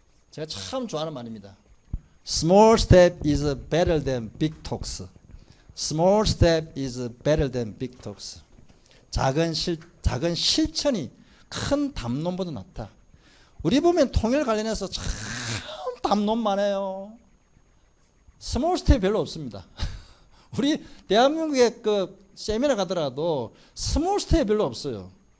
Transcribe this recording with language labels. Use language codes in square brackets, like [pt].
[ko] 제가 참 좋아하는 말입니다. [en] Small step is better than big talks. Small step is better than big talks. [ko] 작은 실천이 큰 담론보다 낫다. 우리 보면 통일 관련해서 참 담론 많아요. 스몰 스텝 별로 없습니다. 우리 대한민국에 그 세미나 가더라도 스몰 스텝 별로 없어요.